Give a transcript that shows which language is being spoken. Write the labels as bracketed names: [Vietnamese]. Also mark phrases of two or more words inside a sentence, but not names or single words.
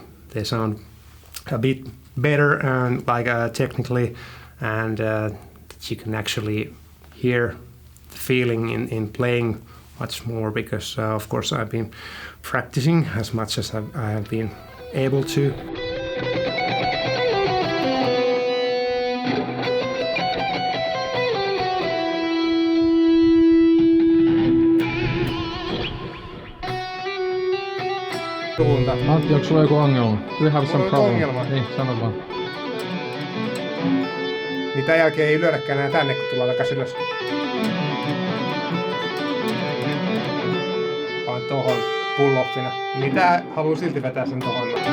[English] they sound a bit better and technically, and that you can actually hear the feeling in playing much more, because of course I've been practicing as much as I have been able to. [Finnish] Antti, onko sulla joku ongelma? [English] Do you have some problem? [Finnish] Ongelma. Niin, sano vaan. Niin tämän jälkeen ei lyödäkään enää tänne, kun tullaan takaisin ylös. Vaan tohon pull-offina. Niin tää haluu silti vetää sen tohon.